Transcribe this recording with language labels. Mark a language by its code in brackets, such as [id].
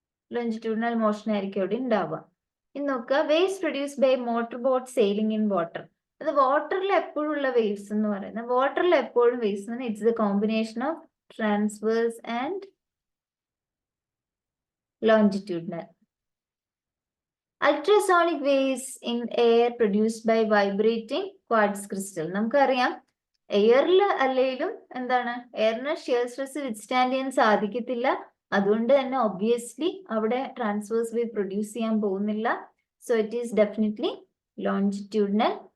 [ml] Longitudinal motion ആയിരിക്കും അവിടെ ഉണ്ടാവുക. ഇനി നോക്കുക, [en] Waves produce by motor boat sailing in water. [ml] അത് വാട്ടറിൽ എപ്പോഴും ഉള്ള വേവ്സ് എന്ന് പറയുന്നത്, വാട്ടറിൽ എപ്പോഴും വേവ്സ് എന്ന് [en] It's a combination of transverse and longitudinal. Ultrasonic waves in air produced by vibrating quartz crystal. [ml] നമുക്കറിയാം എയറിൽ അല്ലെങ്കിലും എന്താണ്, എയറിന് ഷിയർ സ്ട്രെസ് വിത്ത്സ്റ്റാൻഡ് ചെയ്യാൻ സാധിക്കത്തില്ല. അതുകൊണ്ട് തന്നെ ഒബ്വിയസ്ലി അവിടെ ട്രാൻസ്വേഴ്സ് വേവ് പ്രൊഡ്യൂസ് ചെയ്യാൻ പോകുന്നില്ല. [en] So it is definitely longitudinal.